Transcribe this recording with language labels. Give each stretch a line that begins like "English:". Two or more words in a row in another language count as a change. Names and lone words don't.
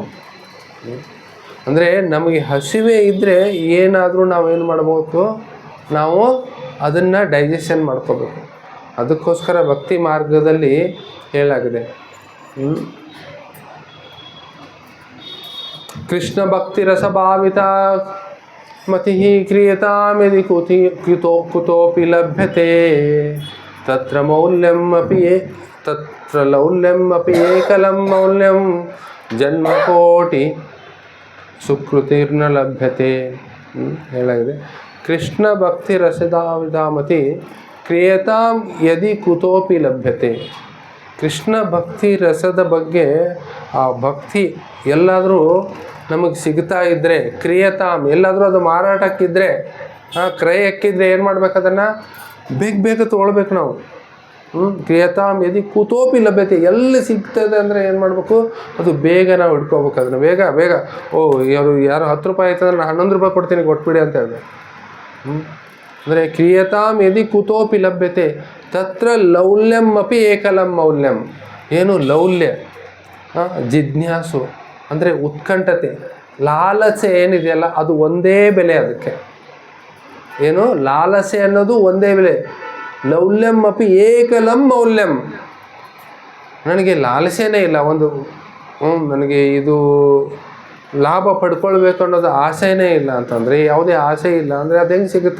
Kannada: ಅಂದರೆ ನಮಗೆ ಹಸಿವೆ ಇದ್ದರೆ ಏನಾದರೂ ನಾವೇನು ಮಾಡಬೇಕು, ನಾವು ಅದನ್ನು ಡೈಜೆಷನ್ ಮಾಡ್ಕೋಬೇಕು. ಅದಕ್ಕೋಸ್ಕರ ಭಕ್ತಿ ಮಾರ್ಗದಲ್ಲಿ ಹೇಳಾಗಿದೆ.
Sanskrit: ಕೃಷ್ಣ ಭಕ್ತಿ ರಸಭಾವಿತ ಮತಿ ಕ್ರಿಯತಾಂ ಯದಿ ಕುತೋಪಿ ಲಭ್ಯತೆ ತತ್ರ ಲೌಲ್ಯಂ ಅಪಿ ಏಕಲಂ ಮೌಲ್ಯಂ ಜನ್ಮಕೋಟಿ ಸುಕೃತಿರ್ನ ಲಭ್ಯತೆ ಹೇಳಾಗಿದೆ. ಕೃಷ್ಣ ಭಕ್ತಿ ರಸಭಾವಿತಾಮತಿ ಕ್ರಿಯತಾಂ ಯದಿ ಕುತೋಪಿ ಲಭ್ಯತೆ.
Kannada: ಕೃಷ್ಣ ಭಕ್ತಿ ರಸದ ಬಗ್ಗೆ, ಆ ಭಕ್ತಿ ಎಲ್ಲಾದರೂ ನಮಗೆ ಸಿಗ್ತಾ ಇದ್ದರೆ, ಕ್ರಿಯತಾಂ ಎಲ್ಲಾದರೂ ಅದು ಮಾರಾಟಕ್ಕಿದ್ದರೆ, ಕ್ರಯಕ್ಕಿದ್ರೆ ಏನು ಮಾಡ್ಬೇಕು, ಅದನ್ನು ಬೇಗ ತೊಗೊಳ್ಬೇಕು ನಾವು.
Sanskrit: ಕ್ರಿಯತಾಂ ಯದಿ ಕುತೋಪಿ ಲಭ್ಯತೆ,
Kannada: ಎಲ್ಲಿ ಸಿಗ್ತದೆ ಅಂದರೆ ಏನು ಮಾಡಬೇಕು, ಅದು ಬೇಗ ನಾವು ಇಟ್ಕೋಬೇಕು. ಅದನ್ನು ಬೇಗ ಯಾರು 10 ರೂಪಾಯಿ ಆಯ್ತಂದ್ರೆ ನಾನು 11 ರೂಪಾಯಿ ಕೊಡ್ತೀನಿ, ಕೊಟ್ಬಿಡಿ ಅಂತ ಹೇಳ್ಬೇಕು.
Sanskrit: ಅಂದರೆ ಕ್ರಿಯತಾಂ ಯದಿ ಕುತೋಪಿ ಲಭ್ಯತೆ ತತ್ರ ಲೌಲ್ಯಂ ಅಪಿ ಏಕಲಂ ಮೌಲ್ಯಂ.
Kannada: ಏನು ಲೌಲ್ಯ, ಜಿಜ್ಞಾಸು ಅಂದರೆ ಉತ್ಕಂಠತೆ, ಲಾಲಸೆ ಏನಿದೆಯಲ್ಲ ಅದು ಒಂದೇ ಬೆಲೆ. ಅದಕ್ಕೆ ಏನು ಲಾಲಸೆ ಅನ್ನೋದು ಒಂದೇ ಬೆಲೆ.
Sanskrit: ಲೌಲ್ಯಂ ಅಪಿ ಏಕಲಂ ಮೌಲ್ಯಂ.
Kannada: ನನಗೆ ಲಾಲಸೆನೇ ಇಲ್ಲ, ನನಗೆ ಇದು ಲಾಭ ಪಡ್ಕೊಳ್ಬೇಕು ಅನ್ನೋದು ಆಸೆನೇ ಇಲ್ಲ ಅಂತಂದರೆ, ಯಾವುದೇ ಆಸೆ ಇಲ್ಲ ಅಂದರೆ ಅದು ಹೆಂಗೆ ಸಿಗುತ್ತೆ?